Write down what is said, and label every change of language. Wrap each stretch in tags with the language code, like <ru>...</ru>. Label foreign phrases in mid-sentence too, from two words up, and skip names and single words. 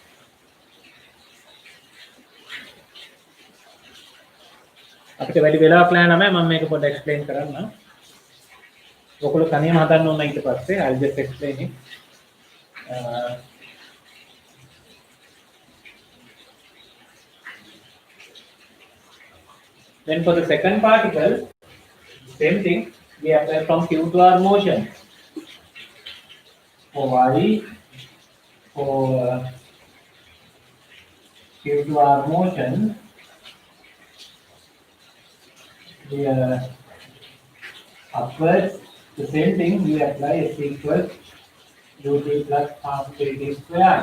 <si>අපිට වැඩි වෙලාවක් නැහැ නම මම මේක පොඩ්ඩක් එක්ස්ප්ලেইন කරන්න. ඔයගොල්ලෝ තනියම හදන්න ඕන ඊට පස්සේ</si> <en>I'll just explain it. Then for the second particle, same thing, we apply from q to r motion. For y, for q to r motion, we upwards, the same thing, we apply s equals ut plus half kt squared.</en>